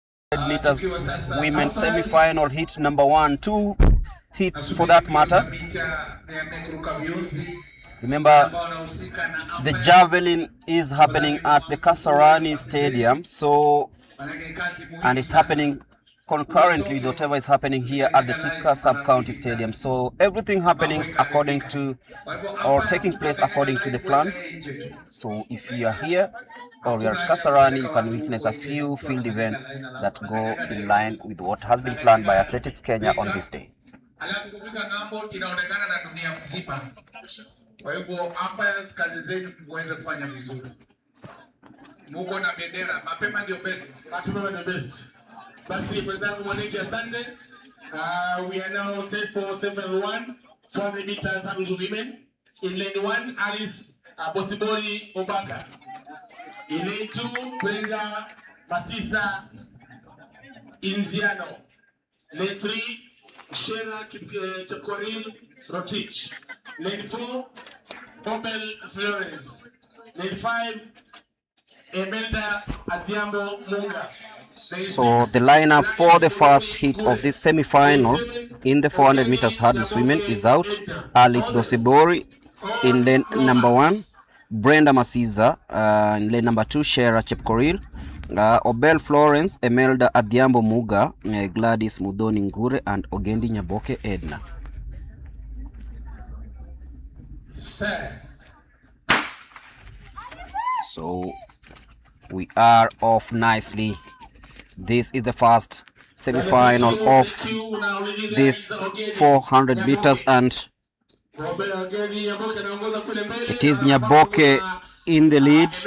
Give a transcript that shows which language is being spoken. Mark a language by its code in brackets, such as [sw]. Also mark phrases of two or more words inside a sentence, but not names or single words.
[en] meters women semi-final hit number 1, 2 hits for that matter. Remember, the javelin is happening at the Kasarani Stadium, so, and it's happening concurrently with whatever is happening here at the THIKA sub-county stadium. So everything happening according to, or taking place according to the plans. So if you are here or you are at Kasarani, you can witness a few field events that go in line with what has been planned by Athletics Kenya on this day. [sw] Kwa hivyo hapa kazi zenu muweze kufanya vizuri. Muko na bendera, mapema ndio best. Mapema ndio best. Basi mwenzangu Mwaniki, asante. [en] We are now set for 7-1, 400 meters hurdles women. In lane 1, Alice Bosibori Obaka. In lane 2, Brenda Masisa Inziano. Lane 3, Shera Chepkoril Rotich. Lane 4, Opel Flores. Lane 5, Emelda Adhiambo Munga. So the lineup for the first hit of this semi-final in the 400 meters hurdles women is out. Alice Bosibori in lane number 1, Brenda Masiza in lane number 2, Shera Chepkoril, Obel Florence, Emelda Adhiambo Muga, Gladys Mudhoni Ngure, and Ogendi Nyaboke Edna. So we are off nicely. This is the first semi-final of this 400 meters, and it is Nyaboke in the lead.